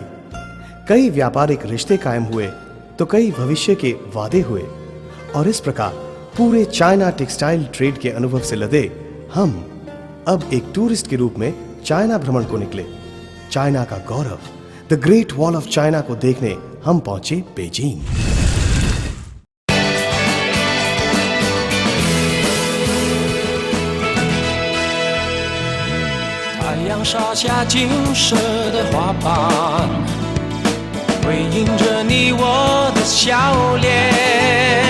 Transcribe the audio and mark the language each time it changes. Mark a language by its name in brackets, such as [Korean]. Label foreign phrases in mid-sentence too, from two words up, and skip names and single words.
[Hindi] कई व्यापारिक रिश्ते कायम हुए तो कई भविष्य के वादे हुए और इस प्रकार पूरे चाइना [English] textile trade [Hindi] के अनुभव से लदे हम अब एक टूरिस्ट के रूप में चाइना भ्रमण को निकले। चाइना का गौरव, द ग्रेट वॉल ऑफ चाइना को देखने हम पहुंचे बेजिंग। [Chinese] 太阳洒下金色的花瓣，回映着你我的笑脸。